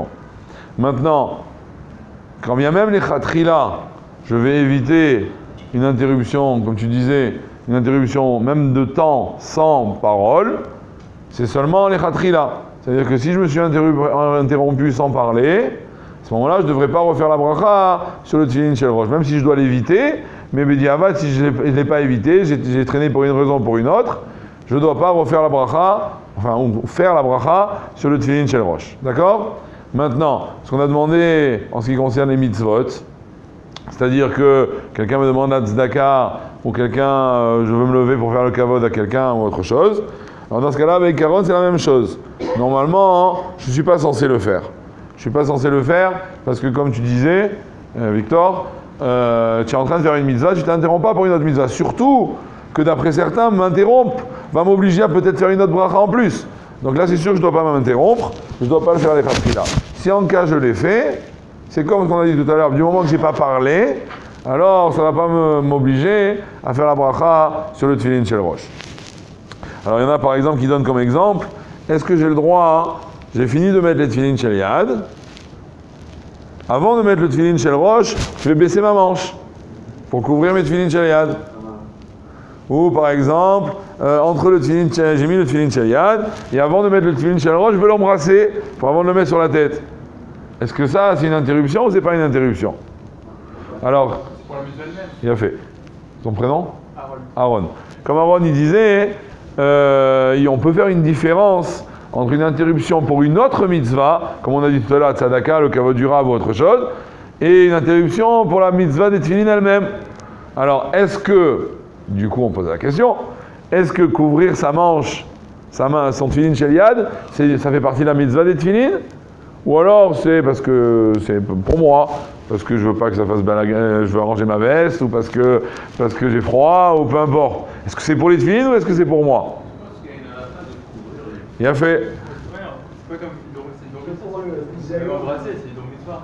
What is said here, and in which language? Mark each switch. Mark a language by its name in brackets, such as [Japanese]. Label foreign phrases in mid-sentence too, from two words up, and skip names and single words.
[French] Maintenant, quand bien même les khatrila, je vais éviter une interruption, comme tu disais, une interruption même de temps sans parole, c'est seulement les khatrila. C'est-à-dire que si je me suis interrompu sans parler, à ce moment-là, je ne devrais pas refaire la bracha sur le [Hebrew] תפילין של ראש, [French] même si je dois l'éviter. Mais Bediavad, si je ne l'ai pas évité, j'ai traîné pour une raison ou pour une autre, je ne dois pas refaire la bracha, ou faire la bracha sur le [Hebrew] תפילין של ראש. [French] D'accord? Maintenant, ce qu'on a demandé en ce qui concerne les mitzvot, c'est-à-dire que quelqu'un me demande la tzedaka, ou quelqu'un, je veux me lever pour faire le kavod à quelqu'un ou autre chose, alors dans ce cas-là, avec Aaron, c'est la même chose. Normalement, je ne suis pas censé le faire. Je ne suis pas censé le faire parce que, comme tu disais, Victor, tu es en train de faire une mitzvah, tu ne t'interromps pas pour une autre mitzvah. Surtout que d'après certains, m'interrompre va m'obliger à peut-être faire une autre bracha en plus. Donc là, c'est sûr que je ne dois pas m'interrompre, je ne dois pas le faire les khatrila. Si en cas je l'ai fait, c'est comme ce qu'on a dit tout à l'heure, du moment que je n'ai pas parlé, alors ça ne va pas m'obliger à faire la bracha sur le [Hebrew] תפילין של ראש. [French] Alors il y en a par exemple qui donnent comme exemple, est-ce que j'ai le droit, j'ai fini de mettre les [Hebrew] תפילין של יד, [French] avant de mettre le [Hebrew] תפילין של ראש, [French] je vais baisser ma manche pour couvrir mes [Hebrew] תפילין של יד. [French] Ou par exemple, entre le tefillin, j'ai mis le [Hebrew] תפילין של יד, [French] et avant de mettre le [Hebrew] תפילין של ראש, [French] je veux l'embrasser pour avant de le mettre sur la tête. Est-ce que ça, c'est une interruption ou c'est pas une interruption? Alors, pour la mitzvah elle-même. Il a fait. Son prénom? Aaron. Aaron. Comme Aaron, il disait, on peut faire une différence entre une interruption pour une autre mitzvah, comme on a dit tout à l'heure, tzedaka, le kavod du rav ou autre chose, et une interruption pour la mitzvah des tefillin elle-même. Alors, est-ce que, du coup, on pose la question, est-ce que couvrir sa manche, son [Hebrew] תפילין של יד, [French] ça fait partie de la mitzvah des tefillin? Ou alors c'est parce que c'est pour moi, parce que je veux pas que ça fasse je veux arranger ma veste, ou parce que j'ai froid, ou peu importe. Est-ce que c'est pour les tefillin ou est-ce que c'est pour moi? Il a fait. C'est pas comme embrasser, c'est une mitzvah.